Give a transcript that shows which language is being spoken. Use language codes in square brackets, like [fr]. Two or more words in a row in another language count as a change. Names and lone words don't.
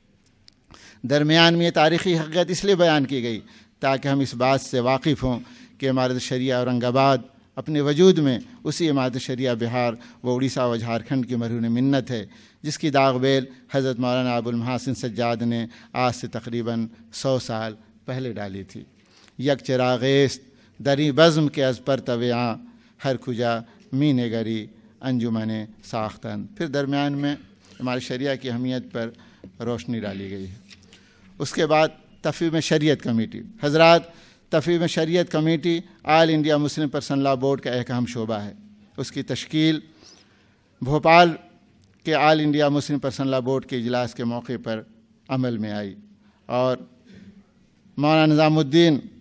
[ur] درمیان میں یہ تاریخی حقیقت اس لیے بیان کی گئی تاکہ ہم اس بات سے واقف ہوں کہ امامت الشریعہ اورنگ آباد اپنے وجود میں اسی امامت الشریعہ بہار و اڑیسہ و جھارکھنڈ کی مرہون منت ہے، جس کی داغ بیل حضرت مولانا ابو المحاسن سجاد نے آج سے تقریباً 100 سال پہلے ڈالی تھی۔ [fa] یک چراغیست دری بزم کے از پر طویاں، ہر کجا می نگری انجمن ساختن۔ [ur] پھر درمیان میں امامت الشریعہ کی اہمیت پر روشنی ڈالی گئی ہے۔ اس کے بعد تفہیم شریعت کمیٹی۔ حضرات، تفہیم شریعت کمیٹی آل انڈیا مسلم پرسنل لا بورڈ کا ایک اہم شعبہ ہے۔ اس کی تشکیل بھوپال کے آل انڈیا مسلم پرسنل لا بورڈ کے اجلاس کے موقع پر عمل میں آئی، اور مولانا نظام الدین